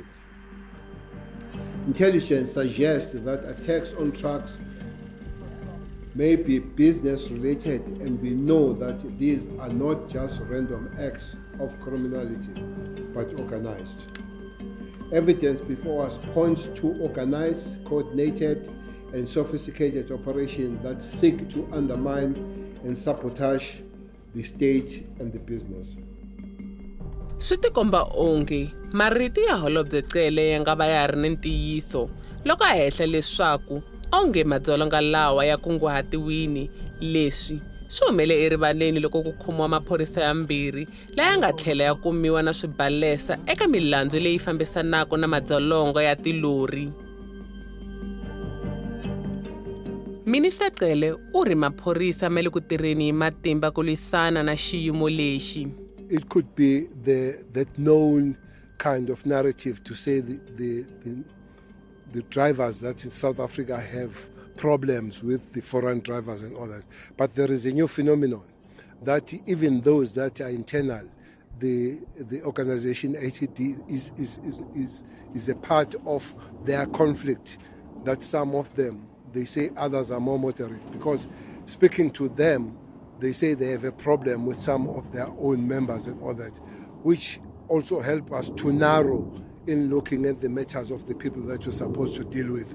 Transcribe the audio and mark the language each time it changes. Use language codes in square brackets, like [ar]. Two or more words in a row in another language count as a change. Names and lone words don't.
[en] Intelligence suggests that attacks on trucks may be business related, and we know that these are not just random acts of criminality, but organized. Evidence before us points to organized, coordinated, and sophisticated operations that seek to undermine and sabotage the state and the business. [ts] Swi tikomba onge marito ya Holobye Cele ya nga va ya ri ni ntiyiso loko a hehla leswaku onge madzolonga lawa ya kunguhatiwini. Leswi swi humele erivaleni loko ku khomiwa maphorisa yambirhi laya nga tlhela ya kumiwa na swibalesa eka milandzu leyi fambisanaka na madzolonga ya tilori. Minister Cele u ri maphorisa ma le ku tirheni hi matimba ku lwisana na xiyimo lexi. [en] It could be that known kind of narrative to say the drivers that in South Africa have problems with the foreign drivers and all that. But there is a new phenomenon that even those that are internal, the organization ATD is a part of their conflict, that some of them, they say others are more moderate, because speaking to them, they say they have a problem with some of their own members and all that, which also help us to narrow in looking at the matters of the people that we're supposed to deal with.